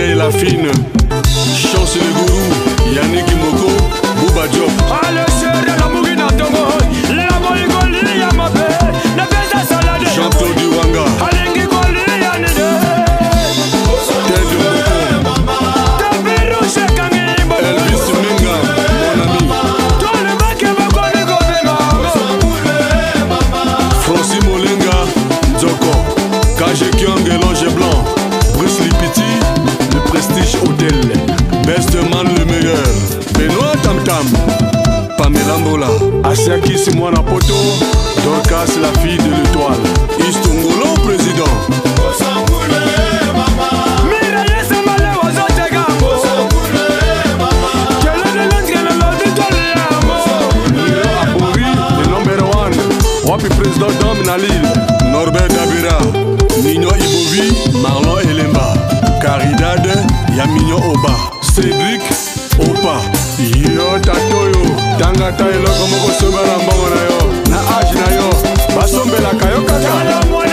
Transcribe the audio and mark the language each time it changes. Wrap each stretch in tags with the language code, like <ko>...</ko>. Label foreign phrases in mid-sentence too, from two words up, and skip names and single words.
<fr>Fine, Chance le Gourou, Yannick Moko, Bouba Diop. Jean-Claude Wanga. Elvis Menga, mon ami. Francis Molenga, Nzoko. Kage Kyong, Longe Blanc. Bruce Lipiti, le Prestige Hotel. Best Man le meilleur. Benoît Tam Tam. Pamela Mbola. Asiaki Simona Poto. Dorcas la fille de l'étoile. Istongolo président.</fr> <ln>Wapi président Dom Nalil, Norbert Dabira, Mignon Ibovi, Marlon Elemba, Caridad, Yamignon Oba, Cédric Opa, Yo Tatoyo, Tangata eloko moko soba na mbongo na yo, na age na yo, basombela kayo kaka.</ln>